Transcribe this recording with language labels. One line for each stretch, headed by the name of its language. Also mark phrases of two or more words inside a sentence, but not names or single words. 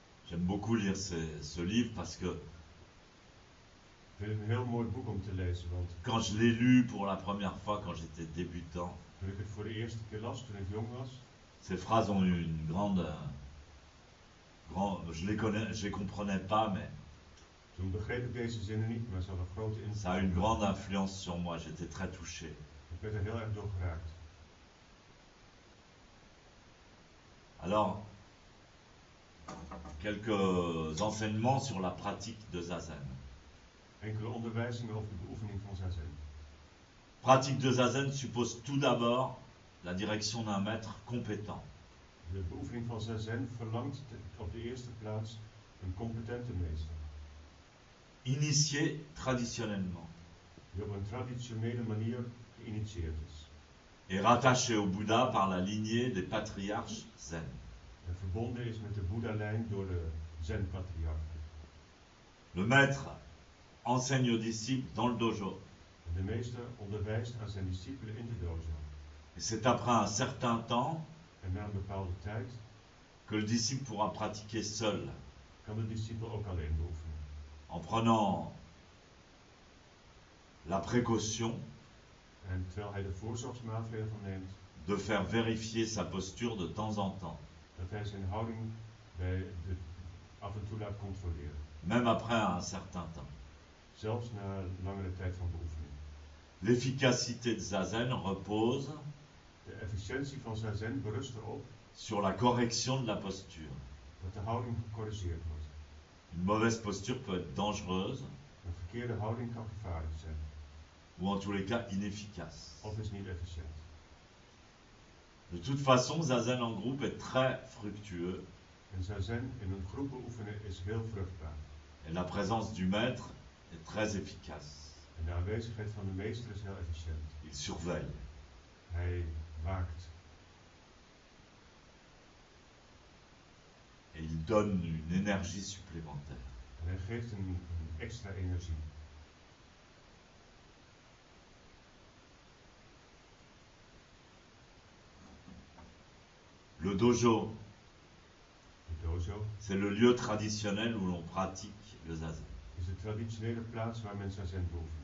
French: J'aime beaucoup lire ce livre parce que
Dutch: Ik vind het een heel mooi boek om te lezen, want
French: quand je l'ai lu pour la première fois quand j'étais débutant,
Dutch: toen ik het voor de eerste keer las, toen ik jong was,
French: ces phrases ont eu une grande, je les comprenais pas, mais
Dutch: toen begreep ik deze zinnen niet, maar ze hadden grote invloed.
French: ça a eu une grande influence sur moi. J'étais très touché.
Dutch: Ik werd er heel erg door geraakt.
French: Alors, quelques enseignements sur la pratique de Zazen.
Dutch: Enkele onderwijzingen over de beoefening van Zazen.
French: Pratique de Zazen suppose tout d'abord la direction d'un maître compétent.
Dutch: De beoefening van Zazen verlangt op de eerste plaats een competente meester,
French: Initié traditionnellement
Dutch: die op een traditionele manier geïnitieerd is
French: et rattaché au Bouddha par la lignée des patriarches zen.
Dutch: en verbonden is met de Boeddha-lijn door de Zen-patriarchen.
French: Le maître enseigne aux disciples dans le dojo.
Dutch: En de meester onderwijst aan zijn discipelen in de dojo.
French: Et c'est après un certain temps
Dutch: En na een bepaalde tijd
French: que le disciple pourra pratiquer seul,
Dutch: kan de discipel ook alleen beoefenen.
French: en prenant la précaution
Dutch: En terwijl hij de voorzorgsmaatregel neemt
French: de faire vérifier sa posture de temps en temps,
Dutch: dat hij zijn houding af en toe laat controleren.
French: même après un certain temps.
Dutch: Zelfs na een langere tijd van beoefening.
French: L'efficacité de Zazen repose
Dutch: De efficiëntie van Zazen berust erop
French: sur la correction de la posture.
Dutch: dat de houding gecorrigeerd wordt.
French: Une mauvaise posture peut être dangereuse
Dutch: Een verkeerde houding kan gevaarlijk zijn,
French: ou en tous les cas inefficace.
Dutch: of is niet efficiënt.
French: De toute façon, Zazen en groupe est très fructueux
Dutch: En Zazen in een groep beoefenen is heel vruchtbaar.
French: et la présence du maître est très efficace.
Dutch: En de aanwezigheid van de meester is heel efficiënt.
French: Il surveille.
Dutch: Hij waakt
French: Et il donne une énergie supplémentaire.
Dutch: en hij geeft een extra energie.
French: Le dojo,
Dutch: De dojo
French: c'est le lieu traditionnel où l'on pratique le Zazen.
Dutch: is de traditionele plaats waar men Zazen beoefent.